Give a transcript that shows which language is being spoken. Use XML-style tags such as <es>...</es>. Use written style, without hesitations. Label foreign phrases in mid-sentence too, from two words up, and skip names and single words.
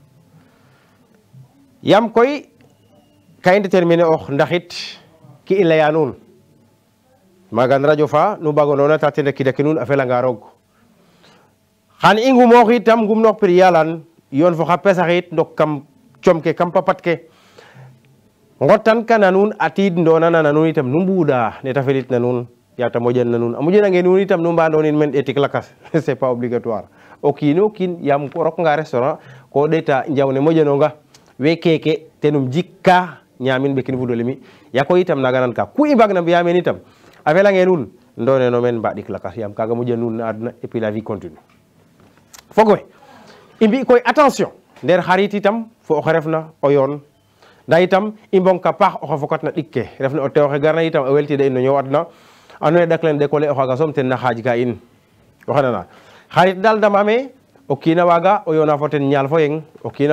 <srr>yaam koy ka i déterminer ox ndaxit ki i leya nuun maagan radio fa nu mbago noona ta ten kida ke nuun a felanga roog xan i ngumoox itam ngumnoox pri yalan yoon fo xa pesaxit ndok kam com ke kam papat ke ngotan ka na nuun atiid ndoona na nuun itam nu mbuuda neta felit na nuun yaata moƴan na nuun a moƴanange nuun itam nu mbandoonin men etik lakas</srr> <fr>c'est pas obligatoire</fr> <srr>o kiino kiin yaam ko rokanga restaurant ko ɗeeta njawne moƴanonga we keke tenum jikka ñaamin ɓekin fudole mi yako itam naga nan ka ku i mbagna mbiya men itam a felange nuun ndoneno men mbaɗik lakas yaam kaga moƴan nuun na aduna</srr> <fr>et puis la vie continue</fr> <srr>fog we i mbi koy attention nder xarit itam fo oxe refna o yoon nda itam i mbonka paax oxe fokat na ɗik ke refna o tew oxe garna itam o weltida in no ñow adna ando naye dak len décoller o xaga soom ten na xaaj ka in oxe nana xarit dal damame o kiina waaga o yoona fo ten ñaal fo yeng o kiina</srr>